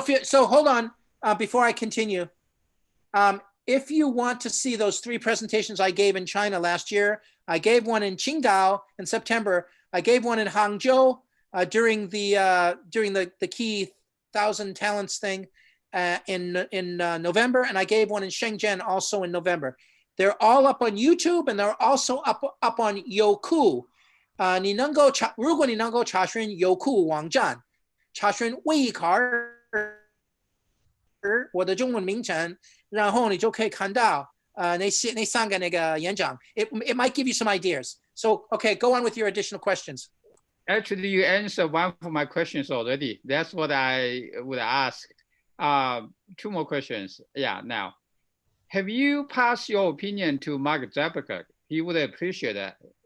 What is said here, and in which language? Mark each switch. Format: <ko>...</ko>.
<en>So hold on before I continue. If you want to see those 3 presentations I gave in China last year, I gave one in Qingdao in September. I gave one in Hangzhou during the key 1,000 talents thing in November, and I gave one in Shenzhen also in November. They're all up on YouTube, and they're also up on Youku.</en> <zh>如果你能够查询 Youku 网站，查询魏卡尔我的中文名称，然后你就可以看到那3个那个演讲。</zh> <en>It might give you some ideas. So, okay, go on with your additional questions. Actually, you answered one of my questions already. That's what I would ask. 2 more questions. Yeah, now. Have you passed your opinion to Mark Zuckerberg? He would appreciate that.</en>